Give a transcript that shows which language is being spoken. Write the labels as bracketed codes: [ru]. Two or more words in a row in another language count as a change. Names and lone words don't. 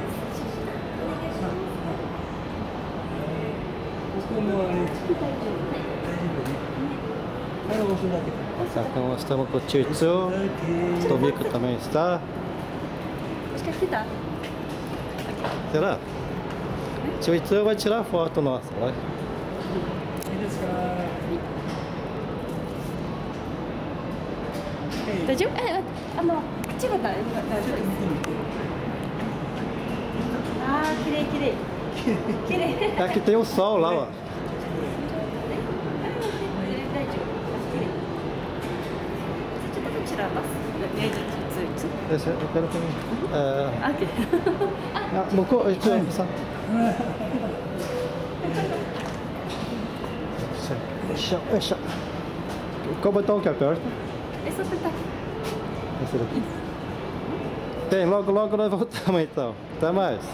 [pt] Então nós estamos com o tio Itsu, o Tomika também está. Acho que aqui dá. Será? O tio Itsu vai tirar a foto nossa, vai. [ja] 大丈夫？口は大丈夫です。ああ、綺麗綺麗。綺麗。 [pt] Aqui tem o sol lá, ó. [ja] 大丈夫。ちょっとこちらます。 [pt] Esse eu quero também. OK。 [ja] 向こう、さ。よいしょ。 [pt] Qual botão que aperta? Esse é o apertar. Esse daqui. Tem, logo nós voltamos então. Até mais.